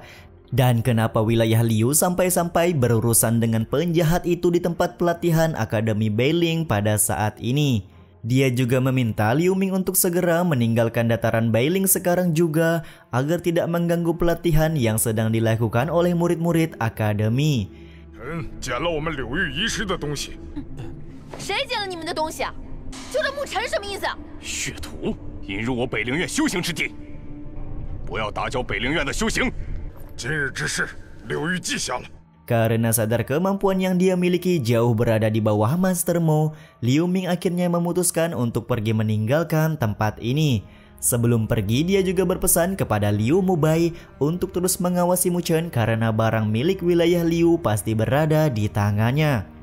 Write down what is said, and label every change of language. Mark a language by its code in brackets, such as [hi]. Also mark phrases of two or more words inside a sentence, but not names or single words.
[id] Dan kenapa wilayah Liu sampai-sampai berurusan dengan penjahat itu di tempat pelatihan Akademi Beiling pada saat ini. Dia juga meminta Liu Ming untuk segera meninggalkan dataran Beiling sekarang juga agar tidak mengganggu pelatihan yang sedang dilakukan oleh murid-murid Akademi. [zh] 捡了我们柳玉遗失的东西。谁捡了你们的东西啊？就这沐尘什么意思？血徒引入我北陵院修行之地，不要打搅北陵院的修行。今日之事，柳玉记下了。 [id] Karena sadar kemampuan yang dia miliki jauh berada di bawah Master Mo, Liu Ming akhirnya memutuskan untuk pergi meninggalkan tempat ini. Sebelum pergi, dia juga berpesan kepada Liu Mubai untuk terus mengawasi Mu Chen karena barang milik wilayah Liu pasti berada di tangannya.